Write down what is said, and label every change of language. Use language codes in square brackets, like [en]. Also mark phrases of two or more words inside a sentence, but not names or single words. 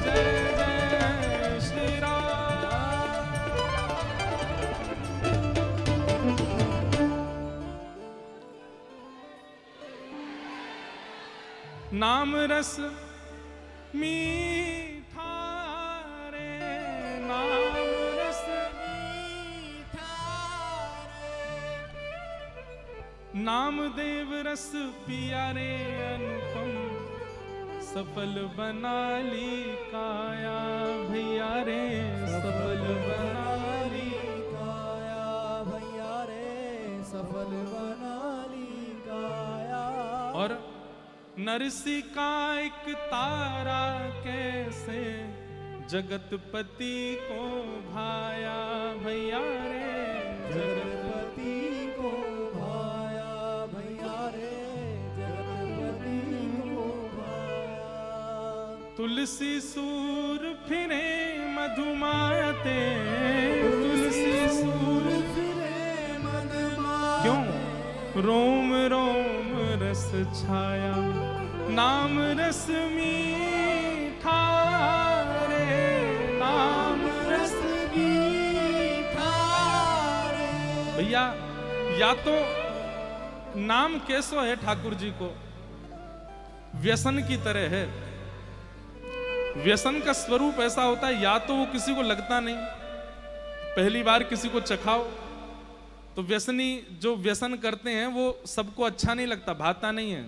[hi] जय जय श्री राम। नाम रस मीठा रे, नाम रस मीठा रे, नामदेव रस पिया रे अनुपम, सफल बना ली काया भैया रे, सफल बना ली। काया भैया रे, सफल बना ली काया। और नरसी का एक तारा कैसे जगतपति को भाया भैया रे, जगतपति को भाया भैया रे, जगतपति को भाया। तुलसी सूर फिरे मधुमाते, तुलसी सूर फिरे मदमाते, क्यों रोम रोम रस छाया, नाम रस मीठा रे, नाम रस मीठा रे। भैया [bra] या तो नाम कैसो है ठाकुर जी को, [hi] व्यसन की तरह है। व्यसन का स्वरूप ऐसा होता है, या तो वो किसी को लगता नहीं, पहली बार किसी को चखाओ तो व्यसनी जो व्यसन करते हैं वो सबको अच्छा नहीं लगता, भाता नहीं है।